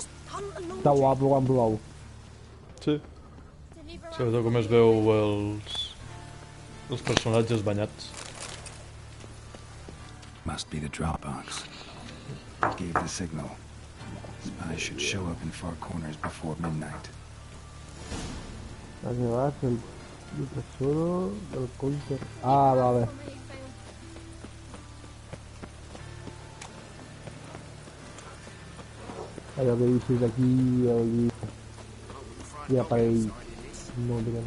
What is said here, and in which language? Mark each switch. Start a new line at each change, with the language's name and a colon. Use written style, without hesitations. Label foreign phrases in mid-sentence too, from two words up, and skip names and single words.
Catalan: Està guapo quan plou. Sí. Sobretot com es veu els personatges banyats.
English: Must be the Dropbox. It gave the signal. Spies should show up in far corners before midnight.
Catalan: Aquí va, el tesoro del counter. Ah, vale. Allò que dius aquí i aparell molt gran.